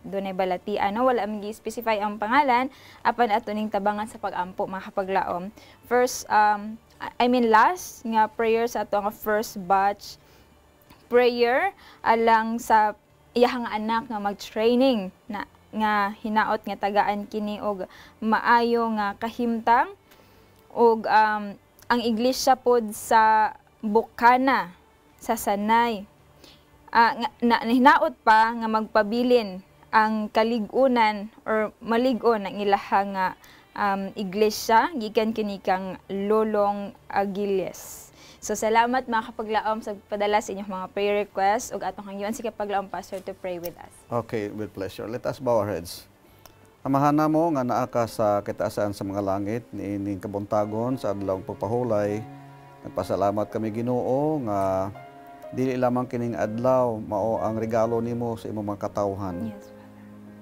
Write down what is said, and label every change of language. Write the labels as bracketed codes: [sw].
[ceb] Doon ay balatian no wala man gi-specify ang pangalan apan ato ning tabangan sa pag-ampo mga kapaglaom. First last nga prayer sa ato nga first batch prayer alang sa iyahang anak nga mag-training na nga hinaot nga tagaan kini og maayo nga kahimtang og ang iglesia pod sa Bukana sa Sanay. Hinaot pa nga magpabilin ang kaligunan or maligon ang ilahang nga iglesia gikan kini kang Lolong Agiles. So salamat mga kapaglaom sa padala sa inyong mga prayer requests ug atong hangyon si kapaglaom pastor [en] to pray with us. Okay, with pleasure. Let us bow our heads. [ceb] Amahan mo nga naa ka sa kitaasan sa mga langit, niining kabuntagon sa adlawng pagpahulay. Nagpasalamat kami Ginoo nga dili lamang kining adlaw mao ang regalo nimo sa imong mga katawhan. [en] Yes,